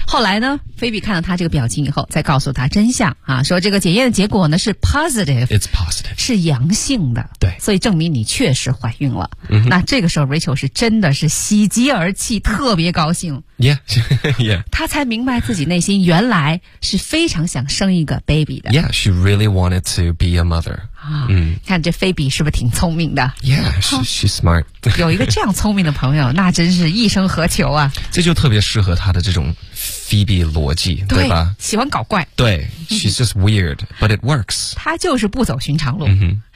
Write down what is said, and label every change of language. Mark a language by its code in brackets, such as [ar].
[zh] 后来呢，菲比看到他这个表情以后再告诉他真相啊，说这个检验的结果呢是 positive. [en] It's positive. [zh] 是阳性的，对，所以证明你确实怀孕了、 mm-hmm. 那这个时候 Rachel 是真的是喜极而泣，特别高兴。 [en] Yeah, [zh] 她才明白自己内心原来是非常想生一个 baby 的。 [en] Yeah, she really wanted to be a mother. [zh] 看这菲比是不是挺聪明的？ [en] Yeah, she's smart. [zh] 有一个这样聪明的朋友，那真是一生何求啊！这就特别适合她的这种菲比逻辑，对吧？喜欢搞怪。 [en] 对 ，she's just weird, but it works. [zh] 她就是不走寻常路。 Mm-hmm.